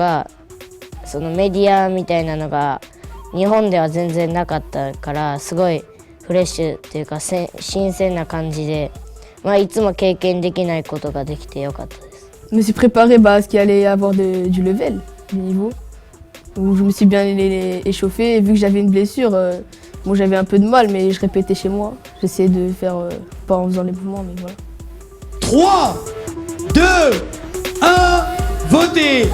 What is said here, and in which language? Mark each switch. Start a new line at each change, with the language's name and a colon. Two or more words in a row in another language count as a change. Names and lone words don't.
Japanese: がそのメディアみたいなのが日本では全然なかったからすごいフレッシュっていうか新鮮な感じで、いつも経験できないことができてよかったです。
French: Je me suis préparé à ce qu'il allait y avoir du level, du niveau. Où je me suis bien échauffé. Et vu que j'avais une blessure, bon, j'avais un peu de mal, mais je répétais chez moi. J'essayais de faire, pas en faisant les mouvements, mais voilà. 3, 2, 1, votez.